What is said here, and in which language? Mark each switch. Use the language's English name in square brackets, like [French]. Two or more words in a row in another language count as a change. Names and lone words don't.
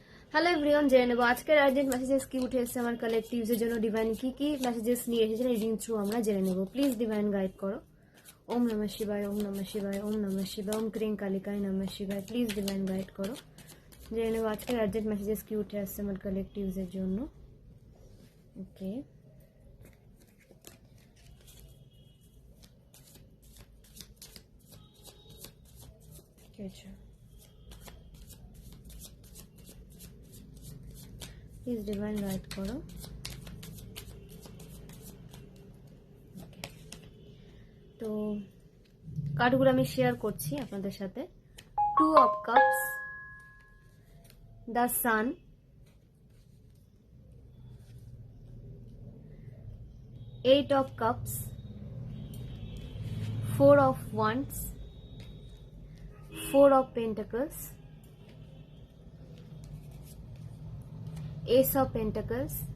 [English] hello everyone, [Bangla] জেনে নেব আজকের [English] urgent messages [Bangla] কি উঠে এসেছে আমার কালেকটিভসের জন্য। ডিভাইন কি মেসেজেস নিয়ে এসেছেন [English] reading through [Bangla] আমরা জেনে নেব। [English] please divine guide করো। [Sanskrit] ওম নমঃ শিবায়, ওম নমঃ শিবায়, ওম নমঃ শিবায়, ওম ক্রিং কালিকায় নমঃ শিবায়। [English] please divine guide করো। [Bangla] জেনে নেব আজকের [English] urgent messages [Bangla] কি উঠে আসছে আমার কালেকটিভসের জন্য। [English] ওকে, আচ্ছা, please divine guide করো। [Bangla] তো কার্ডগুলো আমি শেয়ার করছি আপনাদের সাথে। [English] 2 of Cups, the Sun, Eight of Cups, 4 of Wands, 4 of Pentacles, Ace of Pentacles,